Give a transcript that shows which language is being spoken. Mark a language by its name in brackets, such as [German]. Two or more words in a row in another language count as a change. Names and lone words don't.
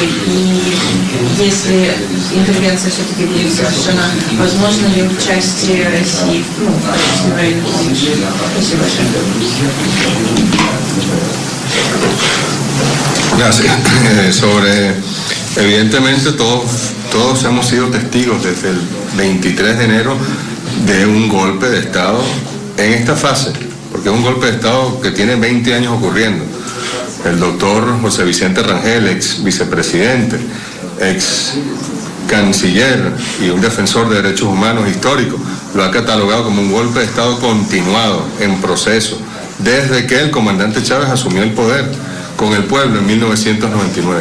[Russian] И если интервенция все-таки будет совершена, возможно ли участие России в качестве военной помощи? Спасибо большое. [Spanish] Evidentemente todos hemos sido testigos desde el 23 de enero de un golpe de Estado en esta fase, porque es un golpe de Estado que tiene 20 años ocurriendo. El doctor José Vicente Rangel, ex vicepresidente, ex canciller y un defensor de derechos humanos histórico, lo ha catalogado como un golpe de Estado continuado, en proceso, desde que el comandante Chávez asumió el poder con el pueblo en 1999.